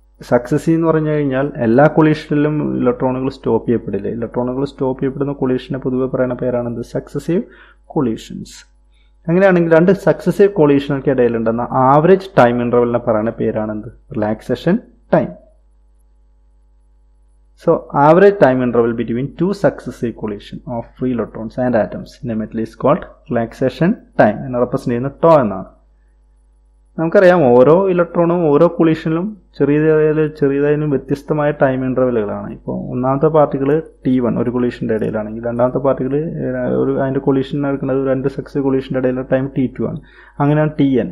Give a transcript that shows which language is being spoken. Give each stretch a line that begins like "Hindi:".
Malayalam: Successive എന്ന് പറഞ്ഞു കഴിഞ്ഞാൽ എല്ലാ കൊളീഷനിലും ഇലക്ട്രോണുകൾ സ്റ്റോപ്പ് ചെയ്യപ്പെടില്ല. ഇലക്ട്രോണുകൾ സ്റ്റോപ്പ് ചെയ്യപ്പെടുന്ന കൊളീഷനെ പൊതുവെ പറയുന്ന പേരാണ് സക്സസീവ് കൊളീഷൻസ്. അങ്ങനെയാണെങ്കിൽ രണ്ട് സക്സസീവ് കൊളീഷനുകൾക്ക് ഇടയിലുണ്ടെന്ന ആവറേജ് ടൈം ഇൻ്റർവെലിനെ പറയുന്ന പേരാണ് relaxation time.
English: So average time interval between two successive collision of free electrons and atoms in a metal is called relaxation time.
Malayalam: എന്ന് റെപ്രസെന്റ് ചെയ്യുന്ന ടോ എന്നാണ്. നമുക്കറിയാം ഓരോ ഇലക്ട്രോണും ഓരോ കൊളീഷനിലും ചെറിയതായാലും വ്യത്യസ്തമായ ടൈം ഇൻ്റർവെലുകളാണ്. ഇപ്പോൾ ഒന്നാമത്തെ പാർട്ടികൾ T1 ഒരു കൊളീഷൻ്റെ ഇടയിലാണെങ്കിൽ രണ്ടാമത്തെ പാർട്ടികൾ അതിൻ്റെ കൊളീഷൻ എടുക്കുന്നത് രണ്ട് സക്സസീവ് കൊളീഷൻ്റെ ഇടയിലുള്ള ടൈം T2 ആണ്. അങ്ങനെയാണ് Tn.